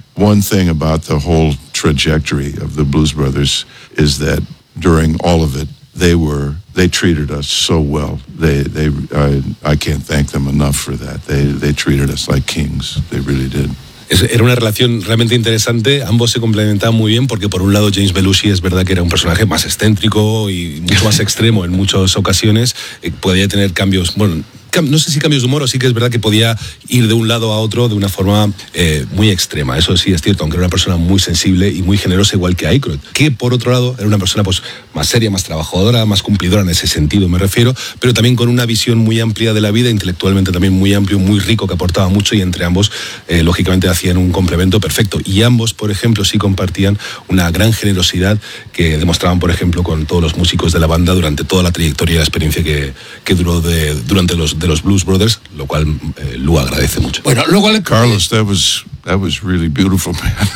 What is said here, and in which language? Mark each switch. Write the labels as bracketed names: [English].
[English] One thing about the whole trajectory of the Blues Brothers is that during all of it, they treated us so well. I can't thank them enough for that. They treated us like kings. They really did. [Spanish] Era una relación realmente interesante. Ambos se complementaban muy bien porque, por un lado, James Belushi es verdad que era un personaje más excéntrico y mucho más extremo en muchas ocasiones. Podía tener cambios, bueno, no sé si cambios de humor, o sí que es verdad que podía ir de un lado a otro de una forma muy extrema. Eso sí es cierto, aunque era una persona muy sensible y muy generosa, igual que Aykroyd, que por otro lado era una persona pues, más seria, más trabajadora, más cumplidora en ese sentido, me refiero, pero también con una visión muy amplia de la vida, intelectualmente también muy amplio, muy rico, que aportaba mucho, y entre ambos, lógicamente, hacían un complemento perfecto. Y ambos, por ejemplo, sí compartían una gran generosidad que demostraban, por ejemplo, con todos los músicos de la banda durante toda la trayectoria y la experiencia que duró durante los de los Blues Brothers, lo cual Lou agradece mucho. Bueno, luego [English] Carlos, that was really beautiful, man.